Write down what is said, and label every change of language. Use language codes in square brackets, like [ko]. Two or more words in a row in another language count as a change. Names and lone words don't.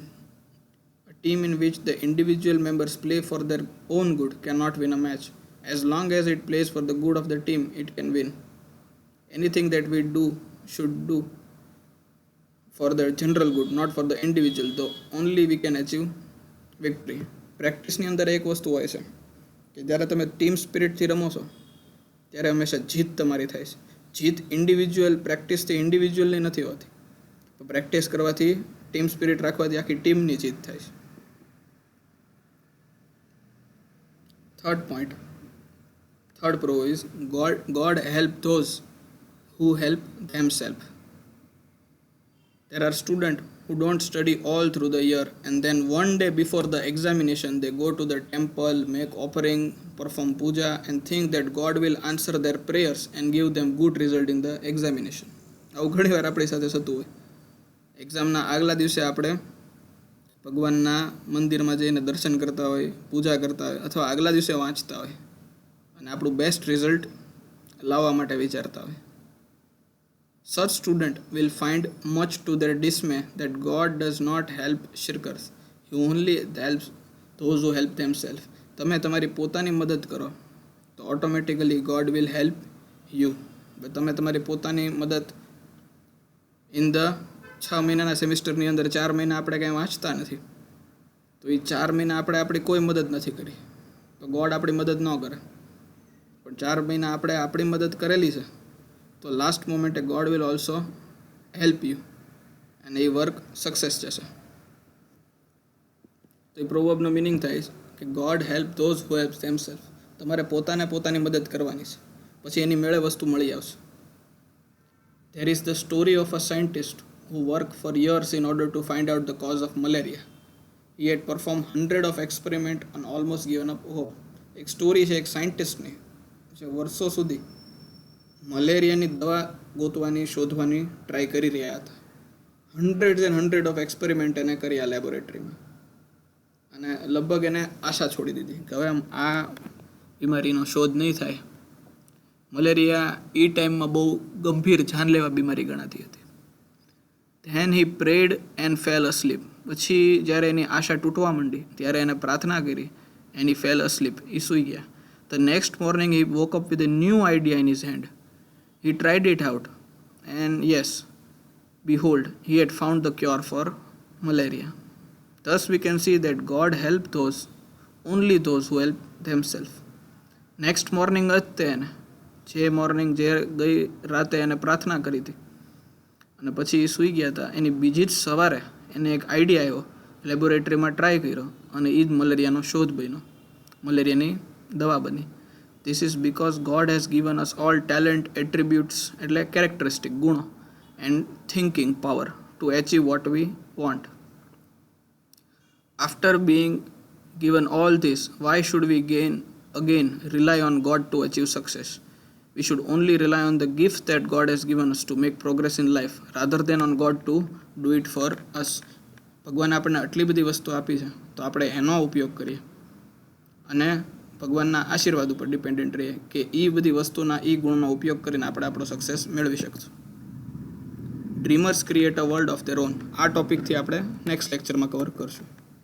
[en] A team in which the individual members play for their own good cannot win a match. As long as it plays for the good of the team, it can win. Anything that we do should do for the general good, not for the individual, though only we can achieve victory. [gu] પ્રેક્ટિસની અંદર એક વસ્તુ હોય છે કે જ્યારે તમે ટીમ સ્પિરિટથી રમો છો ત્યારે હંમેશા જીત તમારી થાય છે. જીત ઇન્ડિવિજ્યુઅલ પ્રેક્ટિસથી ઇન્ડિવિજ્યુઅલની નથી હોતી, તો પ્રેક્ટિસ કરવાથી [en] team spirit [gu] રાખવાથી આખી ટીમની જીત થાય છે. [en] થર્ડ pro is God help those who help themselves. There are students who don't study all through the year and then one day before the examination they go to the temple, make offering, perform puja and think that God will answer their prayers and give them good result in the examination. [gu] આવું ઘણી વાર આપણી સાથે થતું હોય. એક્ઝામના આગલા દિવસે આપણે ભગવાનના મંદિરમાં જઈને દર્શન કરતા હોય, પૂજા કરતા હોય અથવા આગલા દિવસે વાંચતા હોય અને આપણું [en] best result [gu] લાવવા માટે વિચારતા હોય. [en] Such student will find much to their dismay that God does not help shirkers. He only helps those who help themselves. [gu] તમે તમારી પોતાની મદદ કરો તો ઓટોમેટિકલી [en] God will help you. [gu] તમે તમારી પોતાની મદદ [en] in the [gu] 6 મહિનાના સેમિસ્ટરની અંદર 4 મહિના આપણે કાંઈ વાંચતા નથી, તો એ 4 મહિના આપણે આપણી કોઈ મદદ નથી કરી, તો ગોડ આપણી મદદ ન કરે. પણ 4 મહિના આપણે આપણી મદદ કરેલી છે, તો લાસ્ટ મોમેન્ટે [en] God will also help you [gu] અને એ વર્ક સક્સેસ જશે. તો એ પ્રોવર્બનો મિનિંગ થાય છે કે [en] God help those who help themself. [gu] તમારે પોતાની મદદ કરવાની છે, પછી એની મેળે વસ્તુ મળી આવશે. [en] There is the story of a scientist who worked for years in order to find out the cause of malaria. He had performed hundreds of experiments and almost given up hope. [gu] એક સ્ટોરી છે એક સાયન્ટિસ્ટની, જે વર્ષો સુધી મલેરિયાની દવા ગોતવાની શોધવાની ટ્રાય કરી રહ્યા હતા. [en] hundred of experiment [gu] એને કર્યા લેબોરેટરીમાં અને લગભગ એને આશા છોડી દીધી કે હવે આ બીમારીનો શોધ નહીં થાય. મલેરિયા એ ટાઈમમાં બહુ ગંભીર જાનલેવા બીમારી ગણાતી હતી. [en] then he prayed and fell asleep. [gu] પછી જ્યારે એની આશા તૂટવા માંડી ત્યારે એને પ્રાર્થના કરી [en] and he fell asleep. [gu] એ સૂઈ ગયા. [en] the next morning he woke up with a new idea in his hand. He tried it out and yes, behold, he had found the cure for malaria. Thus we can see that God helped only those who help themselves. Next morning [gu] જે ગઈ રાતે એને પ્રાર્થના કરી હતી અને પછી એ સૂઈ ગયા હતા, એની બીજી જ સવારે એને એક આઈડિયા આવ્યો, લેબોરેટરીમાં ટ્રાય કર્યો અને એ જ મલેરિયાનો શોધ બન્યો, મલેરિયાની દવા બની. [en] This is because God has given us all talent, attributes, એટલે characteristic, ગુણો, and thinking power to achieve what we want. After being given all this, why should we again rely on God to achieve success? We should only rely on the gifts that God has given us to make progress in life, rather than on God to do it for us. [gu] ભગવાન આપણને આટલી બધી વસ્તુ આપી છે, તો આપણે એનો ઉપયોગ કરીએ અને ભગવાનના આશીર્વાદ ઉપર ડિપેન્ડન્ટ રહીએ કે એ બધી વસ્તુના એ ગુણનો ઉપયોગ કરીને આપણે આપણો સક્સેસ મેળવી શકશું. [en] dreamers create a world of their own. [gu] આ ટોપિકથી આપણે નેક્સ્ટ લેક્ચરમાં કવર કરશું.